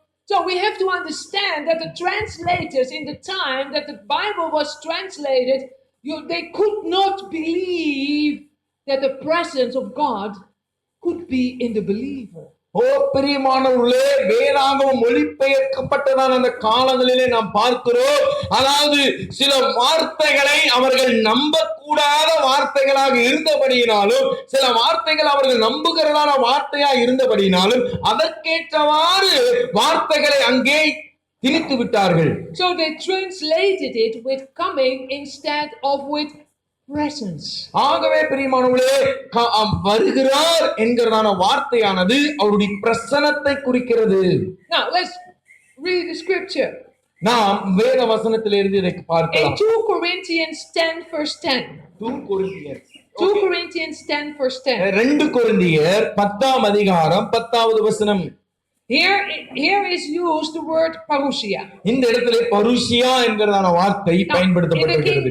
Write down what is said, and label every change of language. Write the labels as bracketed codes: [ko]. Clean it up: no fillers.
[en] So we have to understand that the translators in the time that the Bible was translated, they could not believe that the presence of God could be in the believer. [ta] பிரியமானவர்களே, வேதாகமம் மொழிபெயர்க்கப்பட்டதான அந்த காலங்களிலே நாம் பார்க்கிறோம். அதாவது சில வார்த்தைகளை அவர்கள் நம்பக்கூடாத வார்த்தைகளாக இருந்தபடியினாலும், சில வார்த்தைகள் அவர்கள் நம்புகிறதான வார்த்தையா இருந்தபடியினாலும் அதற்கேற்றவாறு வார்த்தைகளை அங்கே திணித்து விட்டார்கள். [en] So they translated it with coming instead of with presence. [ta] ஆகவே பிரியமானவர்களே, வருகிறார் என்கிறதான வார்த்தையானது அவருடைய பிரசன்னத்தை குறிக்கிறது. [en] Now let's read the scripture. [ta] நாம் வேத வசனத்திலிருந்து இதை பார்க்கலாம். [en] In 2 Corinthians 10 verse 10. [ta] 2 கொரிந்தியர் [en] 2 Corinthians 10 verse 10. [ta] 2 கொரிந்தியர் 10ஆம் அதிகாரம் 10வது வசனம். [en] Here is used the word parousia. [ta] இந்த இடத்திலே பருசியா என்கிறதான வார்த்தை பயன்படுத்தப்பட்டிருக்கிறது.